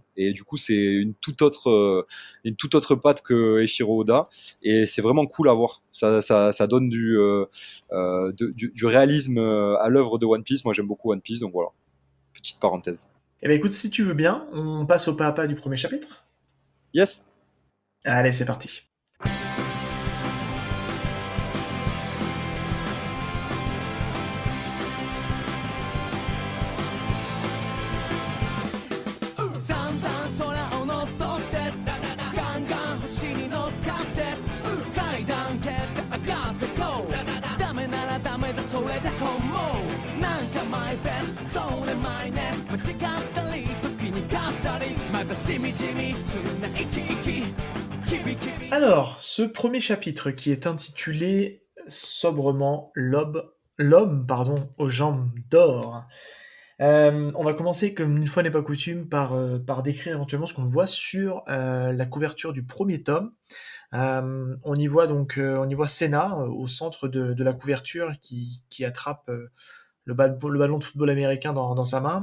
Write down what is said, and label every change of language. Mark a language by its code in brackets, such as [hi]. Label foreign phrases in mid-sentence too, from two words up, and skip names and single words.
[fr] Et du coup, c'est une toute autre patte que Eiichiro Oda. Et c'est vraiment cool à voir. Ça donne du réalisme à l'œuvre de One Piece. Moi, j'aime beaucoup One Piece, donc voilà, petite parenthèse. Eh bien, écoute, si tu veux bien, on passe au pas à pas du premier chapitre. Yes. Allez, c'est parti. [ja] 散々空を乗っ取ってガンガン星に乗っかって階段蹴って上がってこうダメならダメだそれで本望なんかマイベストそれマイネ間違ったり時に勝ったりまだしみじみつな生き生きキビキビ [fr] Alors, ce premier chapitre qui est intitulé sobrement L'homme pardon, aux jambes d'or. On va commencer, comme une fois n'est pas coutume, par décrire éventuellement ce qu'on voit sur la couverture du premier tome. On y voit Senna au centre de la couverture qui attrape le ballon de football américain dans sa main.